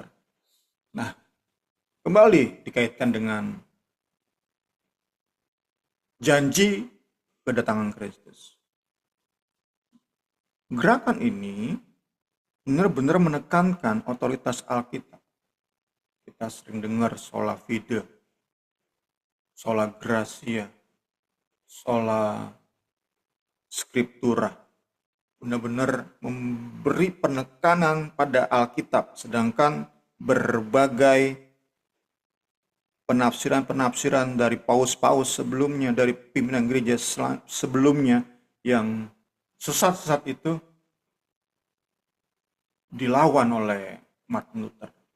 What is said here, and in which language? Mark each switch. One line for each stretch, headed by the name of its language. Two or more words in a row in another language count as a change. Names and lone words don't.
Indonesian: Nah, kembali dikaitkan dengan janji kedatangan Kristus. Gerakan ini benar-benar menekankan otoritas Alkitab. Kita sering dengar
Latin: sola fide, sola gratia, sola scriptura.
Indonesian: Benar-benar memberi penekanan pada Alkitab, sedangkan berbagai penafsiran-penafsiran dari paus-paus sebelumnya, dari pimpinan gereja sebelumnya yang sesat-sesat itu dilawan oleh Martin Luther.